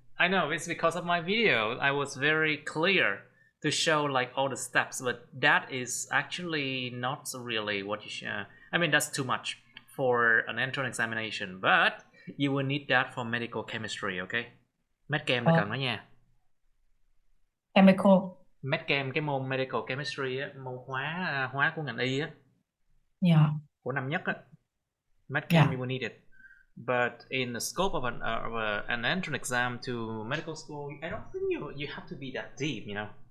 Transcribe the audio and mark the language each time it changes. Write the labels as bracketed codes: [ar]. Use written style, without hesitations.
[en] I know, it's because of my video. I was very clear to show like all the steps, but that is actually not really what you should. I mean, that's too much for an entrance examination, but you will need that for medical chemistry, okay? [vi] Medchem là cần nó nha. [en] Chemical. [vi] Medchem, cái môn medical chemistry á, môn hóa của ngành y á. [en] Yeah. [vi] Của năm nhất á. [en] Medchem you will need it. But in the scope of an entrance exam to medical school, I don't think you have to be that deep, you know.